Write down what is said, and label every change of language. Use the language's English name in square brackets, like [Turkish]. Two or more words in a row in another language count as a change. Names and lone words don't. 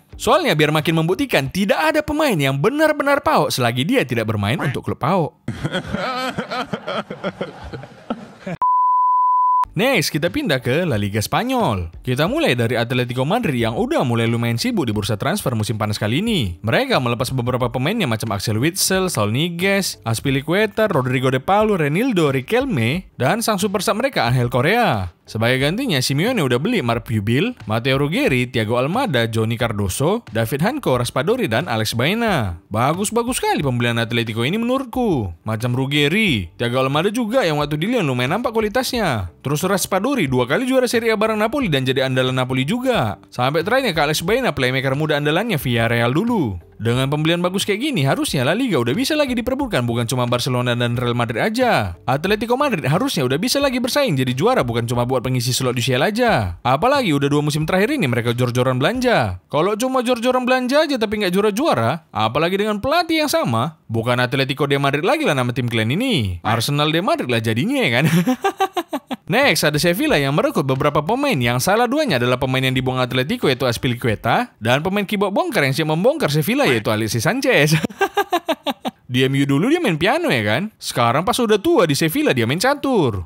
[Indonesian] Soalnya biar makin membuktikan tidak ada pemain yang benar-benar PAOK selagi dia tidak bermain untuk klub PAOK. Next, kita pindah ke La Liga Spanyol. Kita mulai dari Atletico Madrid yang udah mulai lumayan sibuk di bursa transfer musim panas kali ini. Mereka melepas beberapa pemainnya macam Axel Witsel, Saul Niguez, Azpilicueta, Rodrigo de Paul, Renildo, Riquelme, dan sang [English] super sub [Indonesian] mereka Angel Correa. Sebagai gantinya, Simeone udah beli Marc Pubil, Matteo Ruggeri, Thiago Almada, Johnny Cardoso, David Hanko, Raspadori, dan Alex Baena. Bagus-bagus sekali pembelian Atletico ini menurutku. Macam Ruggeri, Thiago Almada juga yang waktu di Lyon lumayan nampak kualitasnya. Terus Raspadori 2 kali juara Serie A bareng Napoli dan jadi andalan Napoli juga. Sampai terakhirnya ke Alex Baena, playmaker muda andalannya Villarreal dulu. Dengan pembelian bagus kayak gini, harusnya La Liga udah bisa lagi diperebutkan, bukan cuma Barcelona dan Real Madrid aja. Atletico Madrid harusnya udah bisa lagi bersaing jadi juara, bukan cuma buat pengisi slot UCL aja. Apalagi udah 2 musim terakhir ini mereka jor-joran belanja. Kalau cuma jor-joran belanja aja tapi nggak juara-juara, apalagi dengan pelatih yang sama, bukan Atletico de Madrid lagi lah nama tim kalian ini. Arsenal de Madrid lah jadinya ya kan. Next, ada Sevilla yang merekrut beberapa pemain yang salah duanya adalah pemain yang dibuang Atletico yaitu Azpilicueta dan pemain keyboard bongkar yang siap membongkar Sevilla yaitu Alexis Sanchez. Di MU dulu dia main piano ya kan. Sekarang pas udah tua di Sevilla dia main catur.